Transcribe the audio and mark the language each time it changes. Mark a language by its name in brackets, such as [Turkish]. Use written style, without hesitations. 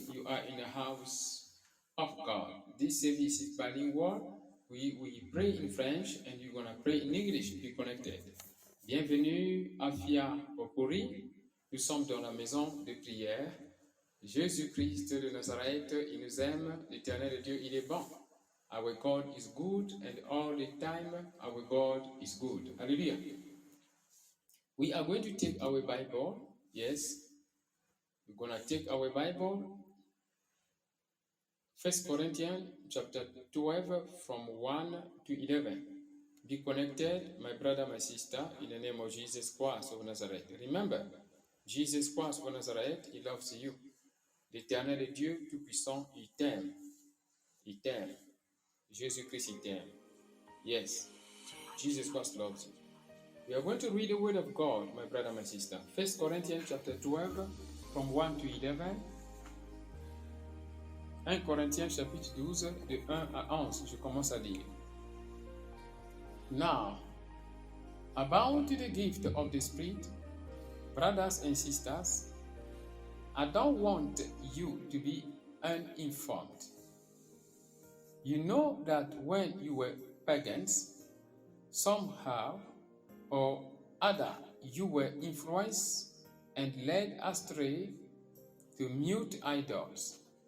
[English] You are in the house of God. This service is bilingual. We pray in French and you're going to pray in English. Be connected. [French] Bienvenue à Fia Opori. Nous sommes dans la maison de prière. Jésus-Christ de Nazareth, il nous aime. L'Éternel Dieu, il est bon. [English] Our God is good, and all the time our God is good. Hallelujah. We are going to take our Bible. Yes, we're going to take our Bible. 1 Corinthians chapter 12 from 1 to 11. Be connected, my brother, my sister, in the name of Jesus Christ of Nazareth. Remember, Jesus Christ of Nazareth, he loves you. [French] L'Éternel Dieu Tout-Puissant, il t'aime. Il t'aime. Jésus-Christ, il t'aime. [English] Yes, Jesus Christ loves you. We are going to read the word of God, my brother, my sister. 1 Corinthians chapter 12, from 1 to 11. [French] 1 Corinthiens chapitre 12, de 1 à 11. Je commence à lire. [English] Now, about the gift of the Spirit, brothers and sisters, I don't want you to be uninformed. You know that when you were pagans, somehow or other you were influenced and led astray to mute idols.